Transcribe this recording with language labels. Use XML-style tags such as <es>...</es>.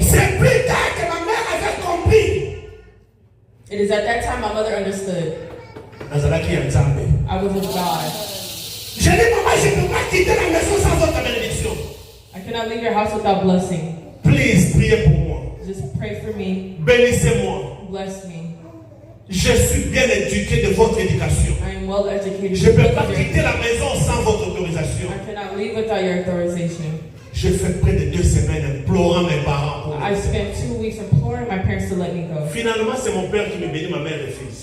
<fr>C'est plus tard que ma mère avait compris.</fr> <en>It is at that time my mother understood</en> <ln>Nazaraki ya Nzambe.</ln> <en>I was of God.</en> <fr>Je dis, maman, je ne peux pas quitter la maison sans votre bénédiction.</fr> <en>I cannot leave your house without blessing. Please,</en> <fr>priez pour moi.</fr> <en>Just pray for me.</en> <fr>Bénissez-moi.</fr> <en>Bless me.</en> <fr>Je suis bien éduqué de votre éducation.</fr> <en>I am well educated.</en> <fr>Je ne peux pas</fr> <en>because of</en> <fr>quitter</fr> <en>your-</en> <fr>la maison sans votre autorisation.</fr> <en>I cannot leave without your authorization.</en> <fr>J'ai fait près de 2 semaines implorant mes parents pour</fr> <en>I</en> <fr>me</fr> <en>spent 2 weeks imploring my parents to let me go.</en> <fr>Finalement, c'est mon père qui me bénit, ma mère refuse.</fr>